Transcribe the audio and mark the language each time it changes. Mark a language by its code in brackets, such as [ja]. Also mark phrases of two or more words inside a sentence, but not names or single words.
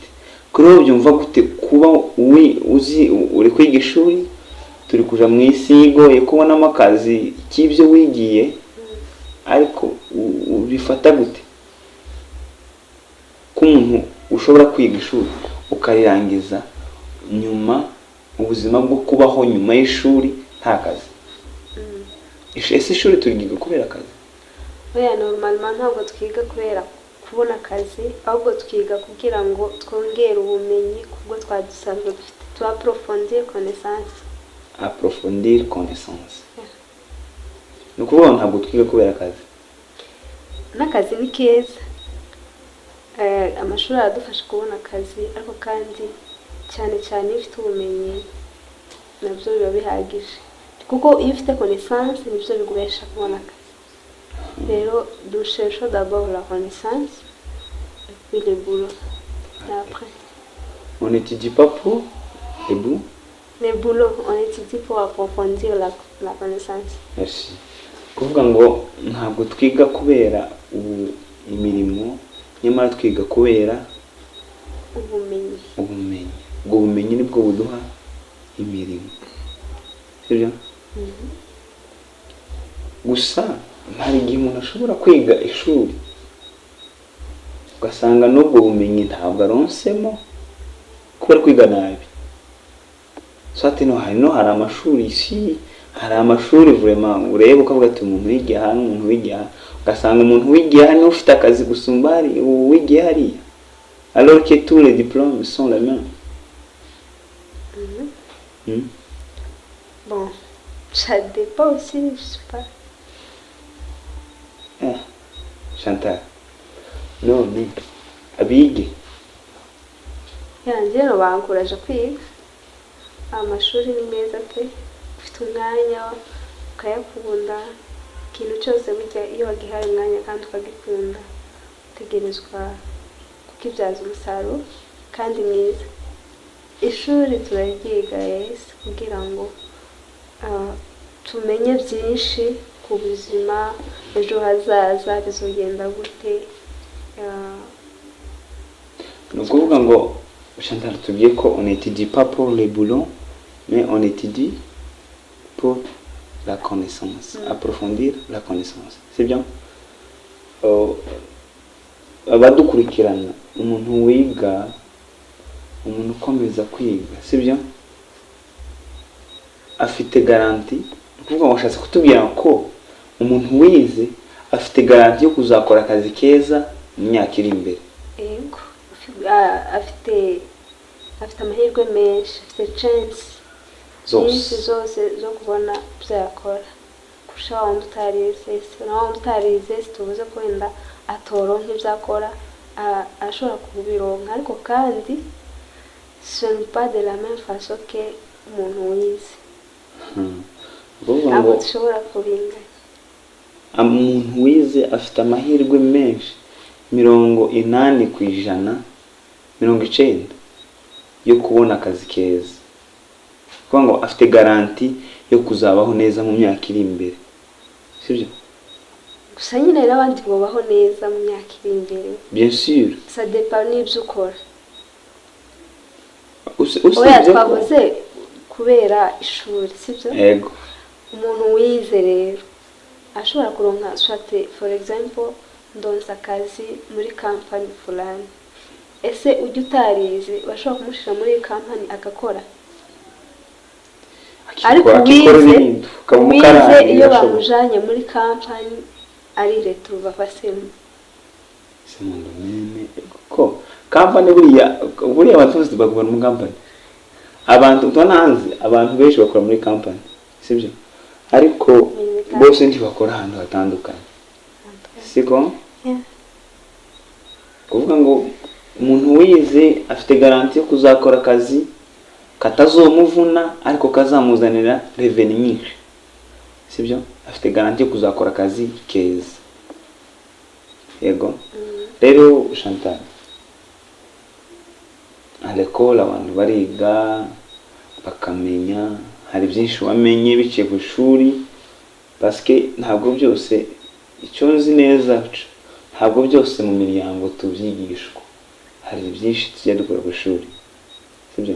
[rw] Kuri ubu byumva gute kuba uzi uri kwiga ishuri, turi kuja mu isi igoye kubonamo akazi k'ibyo wigiye, ariko ubifata gute ko umuntu ushobora kwiga ishuri ukarirangiza nyuma ubuzima bwo kubaho nyuma y'ishuri nta kazi? Ese ishuri turiga kubera akazi? Oya, normalement ntabwo twiga kubera kubona akazi, ahubwo twiga kugira ngo twongere ubumenyi kubwo twadusanzwe dufite, [fr] tu approfondir connaissance. Approfondir connaissance. [rw] Ni ukuvuga ntabwo twiga kubera akazi. N'akazi ni keza, amashuri aradufasha kubona akazi, ariko kandi cyane cyane iyo ufite ubumenyi nabyo biba bihagije, kuko iyo ufite connaissance nibyo biguhesha kubona akazi. [fr] Rero nous cherchons d'abord la connaissance et puis le boulot. Et après on n'étudie pas pour le boulot. Le boulot, on étudie pour approfondir la connaissance. Merci. [rw] Kuvuga ngo ntabwo twiga kubera imirimo, nyamara twiga kubera ubumenyi. Ubwo bumenyi nibwo buduha imirimo, sibyo? Gusa hari igihe umuntu ashobora kwiga ishuri ugasanga n'ubwo bumenyi ntabwo aronsemo kubera kwiga nabi. Swati hari amashuri isi, hari amashuri vraiment ureba ukavuga ati umuntu wigiye hano, umuntu wigiye hano, ugasanga umuntu wigiye hano ufite akazi gusumba ari wigiye hariya, [fr] alors que tous les diplômes sont les mêmes. Bon, ça dépend aussi, je sais pas. [rw] Chantal, none abige yanjye bankuraje kwiga, amashuri ni meza pe, ufite umwanya ukayakunda, ikintu cyose bijya iyo wagihaye umwanya kandi ukagikunda utegerezwa kukibyaza umusaruro kandi mwiza. Ishuri turaryiga yes kugira ngo tumenye byinshi ku buzima ejo hazaza bizogenda gute. Ni ukuvuga ngo Chantal tugiye ko [fr] on étudie pas pour le boulot mais on étudie pour la connaissance, approfondir la connaissance, c'est bien. [rw] Abadukurikirana umuntu wiga, umuntu ukomeza kwiga, sibyo, afite garanti. Kuvuga ngo ashatse kutubwira ko umuntu wize afite garanti yo kuzakora akazi keza mu myaka iri imbere. Yego, afite amahirwe menshi, afite chance zose zo kubona byakora kurusha wandi utarize. Wandi utarize tuvuze ko wenda atoronka ibyakora, ashobora kubironka, ariko kandi [fr] ce n'est pas de la même façon que [rw] umuntu wize. Ntabwo dushobora kubinganya. Umuntu wize afite amahirwe menshi 80%, 90% yo kubona akazi keza, kuko ngo afite garanti yo kuzabaho neza mu myaka iri imbere, sibyo? Gusa nyine n'abandi babaho neza mu myaka iri imbere, [fr] bien sûr, ça dépend [rw] n'ibyo ukora. Oya, twavuze kubera ishuri, sibyo? Yego. Umuntu wize rero ashobora kuronka swate, [en] for example, [rw] ndonsa akazi muri company fulani. Ese ujya utarize bashobora kumushira muri company agakora? Ariko wize iyo bamujanye muri company ari [fr] retrouva facile. C'est mon domaine. [rw] Ko company buriya abantu bose bakora muri company, abantu tunahanze abantu benshi bakora muri company sibyo, ariko bose ntibakora ahantu hatandukanye siko. Kuvuga ngo umuntu wize afite garanti yo kuzakora akazi katazomuvuna ariko kazamuzanira revenue nyinshi sibyo, afite garanti yo kuzakora akazi keza. Yego rero Chantal, [fr] à l'école [rw] abantu bariga bakamenya, hari byinshi wamenye biciye ku ishuri, parce que ntabwo byose, icyo nzi neza ntabwo byose mu miryango tubyigishwa, hari byinshi tujya dukora ku ishuri sibyo.